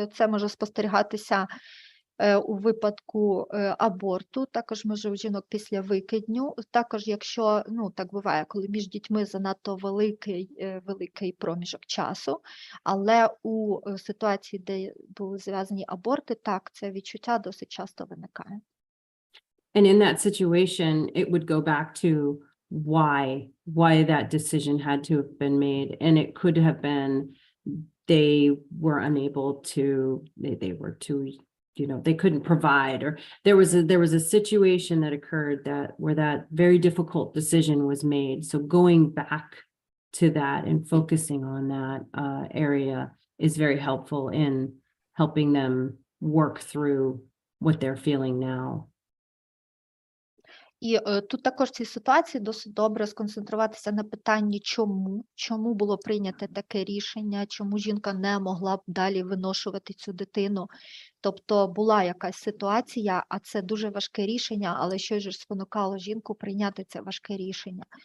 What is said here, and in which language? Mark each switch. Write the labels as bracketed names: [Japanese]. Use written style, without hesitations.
[Ukrainian] Це може спостерігатися у випадку аборту, також може у жінок після викидню, також якщо, так буває, коли між дітьми занадто великий проміжок часу, але у ситуації, де були зв'язані аборти, так, це відчуття досить часто виникає. [English] And in that situation, it would go back to why that decision had to have been made. And it could have been they were unable to, they were too, they couldn't provide, or there was a situation that occurred where that very difficult decision was made. So going back to that and focusing on that area is very helpful in helping them work through what they're feeling now. [Ukrainian] І тут також в цій ситуації досить добре сконцентруватися на питанні чому було прийняте таке рішення, чому жінка не могла б далі виношувати цю дитину. Тобто була якась ситуація, а це дуже важке рішення, але що ж спонукало жінку прийняти це важке рішення.